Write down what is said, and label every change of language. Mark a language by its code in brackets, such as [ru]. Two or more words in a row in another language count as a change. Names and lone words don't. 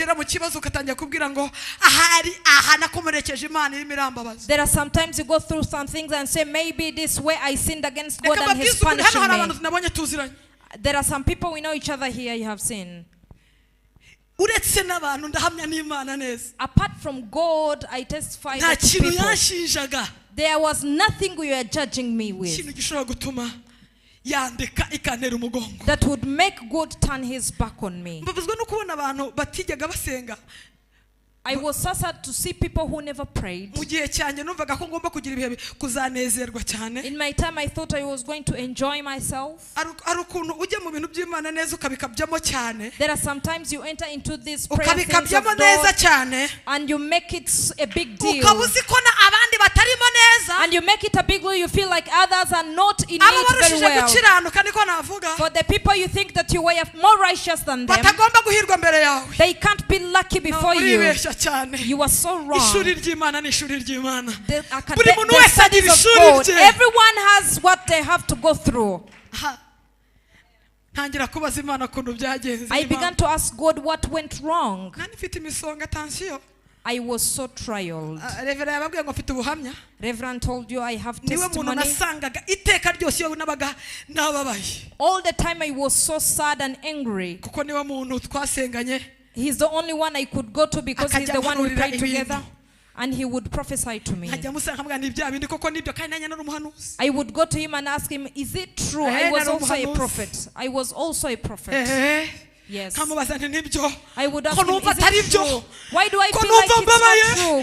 [en] There are sometimes you go through some things and say, maybe this way I sinned against God and He's punishing me. There are some people we know each other here, you have seen. Apart from God, I testify that people, there was nothing we were judging me with [rw] yandeka ikanera umugongo. [en] That would make God turn his back on me. [rw] Mbabuzwa no kubona abantu batigega basenga. [en] I was so sad to see people who never prayed. [rw] Mu gihe cyane numvaga ko ngomba kugira ibihe kuzanezerwa cyane. [en] In my time I thought I was going to enjoy myself. [rw] Arukuntu ujye mu bintu by'Imana neza ukabikabyamo cyane. [en] There are sometimes you enter into this prayer things of [rw] ukabikabyamo neza cyane. [en] And you make it a big deal. [rw] Ukabuzi ko na abandi batarimo neza. [en] And you make it a big deal. You feel like others are not in it very well. [rw] Gukiranuka niko navuga. [en] For the people you think that you were more righteous than them, [rw] batagomba guhirwa mbere yawe. [en] They can't be lucky before you. You are so wrong. [rw] Ishuri ry'Imana ni ishuri ry'Imana. Buri muntu wese agira ishuri rye. [en] Everyone has what they have to go through. [rw] Ntangira kubaza Imana kuntu byagenze. [en] I began to ask God what went wrong. [rw] Nani mfite imisonga tension. [en] I was so trialed. [rw] Reverend yababwiye ngo mfite ubuhamya. [en] Reverend told you I have testimony. [rw] Niwe muntu nasangaga iteka ryose yo nabaga nababaye. [en] All the time I was so sad and angry. [rw] Kuko niwe muntu twasenganye. [en] He's the only one I could go to because he's the one we prayed together. And he would prophesy to me. I would go to him and ask him, is it true? I was also a prophet. I was also a prophet. Yes. I would ask him, is it true? Why do I feel like it's not true?